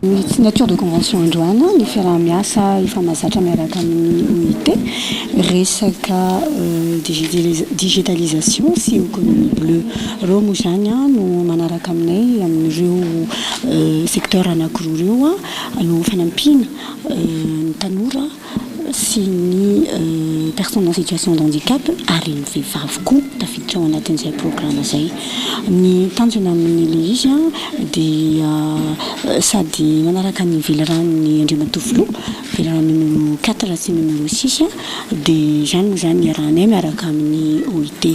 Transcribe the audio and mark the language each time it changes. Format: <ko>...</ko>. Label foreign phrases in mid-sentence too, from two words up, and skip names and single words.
<mg>Ny</mg> <fr>signature de convention</fr> <mg>androana ny fiara-miasa efa mahazatra miaraka amin'ny unité resaka digitalisation sy</mg> <fr>économie bleue.</fr> <mg>Reo moa zany no manaraka aminay amin'ireo secteur anankiroa ireo no fanampiana ny tanora sy ny</mg> <fr>personnes en situation de handicap</fr> <mg>ary ny vehivavy koa tafiditra ao anatin'izay programme izay. Ny tanjona amin'ilay izy dia sady manaraka ny velarany Andriamatofiloha, velarany numéro 4 sy numéro 6 dia zany moa zany iarahanay miaraka amin'ny OIT.</mg>